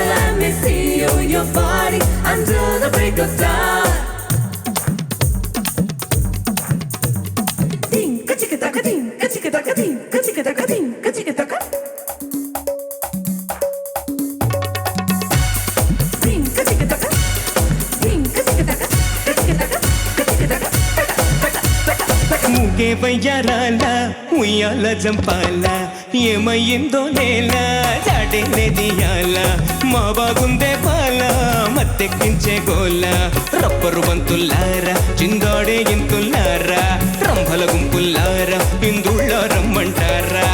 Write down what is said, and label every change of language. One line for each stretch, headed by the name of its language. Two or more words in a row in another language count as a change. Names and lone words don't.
English: Let me see you, your body until the break of dawn. Ding, ka-chicka taka, ding, ka-chicka taka, ding, ka-chicka taka, ding, ka-chicka taka. Ding, ka-chicka taka, ding, ka-chicka taka, ka-chicka taka, ka-chicka taka, taka.
Telugu: మూగే వయ్యారాల ఉయ్యాల జంపాల, ఏమయ్యిందో నేలా జాడేలేదియాల, మా బాగుందే పాల మత్తెక్కించే గోల. రబ్బరు బంతుల్లారా చిందాడే ఇంతుల్లారా, రంభల గుంపుల్లారా ఇందుళ్ళ రమ్మంటారా.